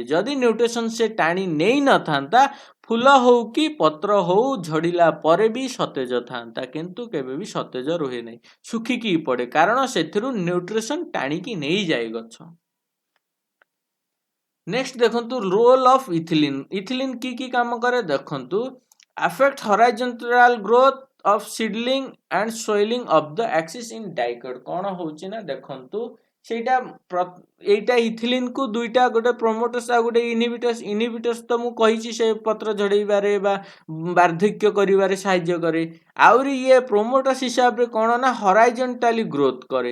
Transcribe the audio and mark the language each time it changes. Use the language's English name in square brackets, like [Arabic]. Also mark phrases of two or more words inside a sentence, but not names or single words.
[Odia] ଯଦି ନ୍ୟୁଟ୍ରିସନ ସେ ଟାଣି ନେଇ ନଥାନ୍ତା, ଫୁଲ ହଉ କି ପତ୍ର ହଉ ଝଡିଲା ପରେ ବି ସତେଜ ଥାନ୍ତା, କିନ୍ତୁ କେବେ ବି ସତେଜ ରୁହେ ନାହିଁ, ଶୁଖିକି ପଡେ, କାରଣ ସେଥିରୁ ନ୍ୟୁଟ୍ରିସନ ଟାଣିକି ନେଇଯାଏ ଗଛ। [English] ନେକ୍ସଟ ଦେଖନ୍ତୁ role of ethylene. [Odia] ଇଥିଲିନ କି କାମ କରେ ଦେଖନ୍ତୁ। [English] affect horizontal growth of seedling and soiling of the axis in dicot। [Odia] କଣ ହଉଛି ନା ଦେଖନ୍ତୁ ସେଇଟା ଏଇଟା ଇଥିଲିନ କୁ ଦୁଇଟା, ଗୋଟେ ପ୍ରୋମୋଟର୍ସ ଆଉ ଗୋଟେ ଇନହିବିଟର୍ସ। ଇନହିବିଟର୍ସ ତ ମୁଁ କହିଛି ସେ ପତ୍ର ଝଡେଇବାରେ ବା ବାର୍ଦ୍ଧକ୍ୟ କରିବାରେ ସାହାଯ୍ୟ କରେ। ଆହୁରି ଇଏ ପ୍ରୋମୋଟର୍ସ ହିସାବରେ କଣ ନା [English] horizontally growth [Odia] କରେ।